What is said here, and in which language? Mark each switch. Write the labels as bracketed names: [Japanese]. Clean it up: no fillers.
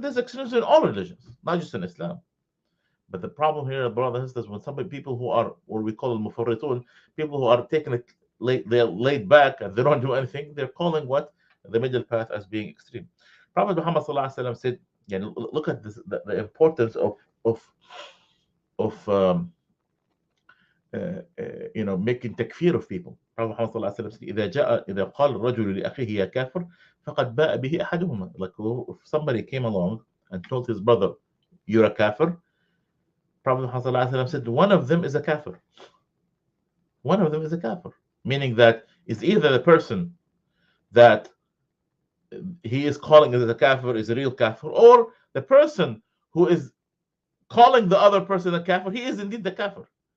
[English] There's extremism in all religions, not just in Islam. But the problem here, brothers and sisters, when some people who are what we call mufarritun, people who are taking it they're laid back and they don't do anything, they're calling what the middle path as being extreme. Prophet Muhammad said, look at this, the importance of of making takfir of people. [Arabic] Prophet Muhammad said, إذا قال الرجل لأخيه يا كافر فقد باء به أحدهما. [English] Like, if somebody came along and told his brother, you're a kafir, Prophet Muhammad said, one of them is a kafir. One of them is a kafir. Meaning that is either the person that he is calling as a kafir is a real kafir, or the person who is calling the other person a kafir, he is indeed the kafir.